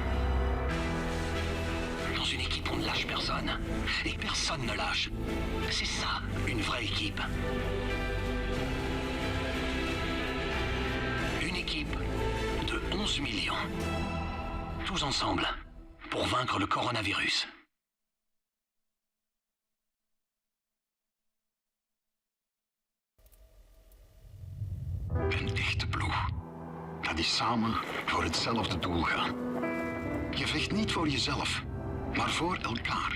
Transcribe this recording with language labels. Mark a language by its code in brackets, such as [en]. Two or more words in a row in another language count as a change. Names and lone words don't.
[fr] Dans une équipe, on ne lâche personne. Et personne ne lâche. C'est ça, une vraie équipe. Une équipe de 11 millions. Tous ensemble, pour vaincre le coronavirus. [nl] Een echte ploeg. Dat is samen voor hetzelfde doel gaan. Je vecht niet voor jezelf, maar voor elkaar.